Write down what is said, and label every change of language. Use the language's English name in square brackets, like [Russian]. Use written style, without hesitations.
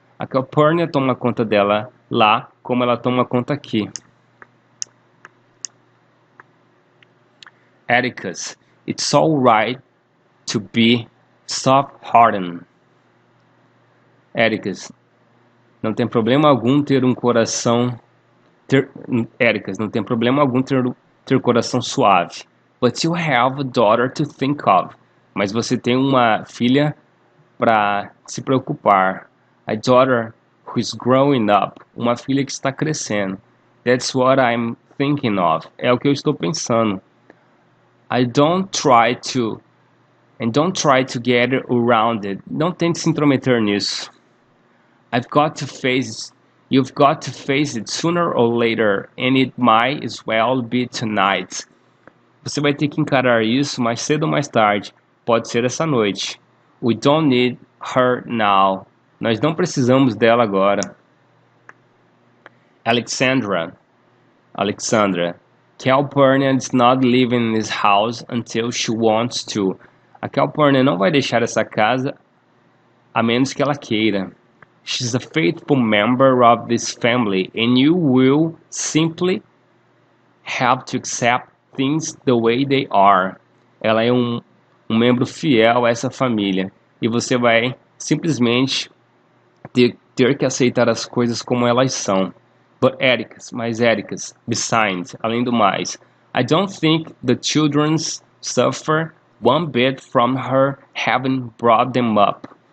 [Portuguese] A Calpurnia toma conta dela lá como ela toma conta aqui. [English] Atticus, it's all right to be soft-hearted. [Portuguese] Atticus, não tem problema algum ter um coração... Atticus, não tem problema algum ter coração suave. [English] But you have a daughter to think of. [Portuguese] Mas você tem uma filha para se preocupar. [English] A daughter who is growing up. [Portuguese] Uma filha que está crescendo. [English] That's what I'm thinking of. [Portuguese] É o que eu estou pensando. [English] Don't try to get around it. [Portuguese] Não tente se intrometer nisso. [English] You've got to face it sooner or later, and it might as well be tonight. [Portuguese] Você vai ter que encarar isso mais cedo ou mais tarde. Pode ser essa noite. [English] We don't need her now. [Portuguese] Nós não precisamos dela agora. Alexandra. [English] Calpurnia is not leaving this house until she wants to. [Portuguese] A Calpurnia não vai deixar essa casa a menos que ela queira. [English] She's a faithful member of this family, and you will simply have to accept things the way they are. [Portuguese] Ela é um membro fiel a essa família, e você vai simplesmente ter que aceitar as coisas como elas são. [English] But Atticus, besides, [Portuguese] além do mais, [English] I don't think the children suffer one bit from her having brought them up.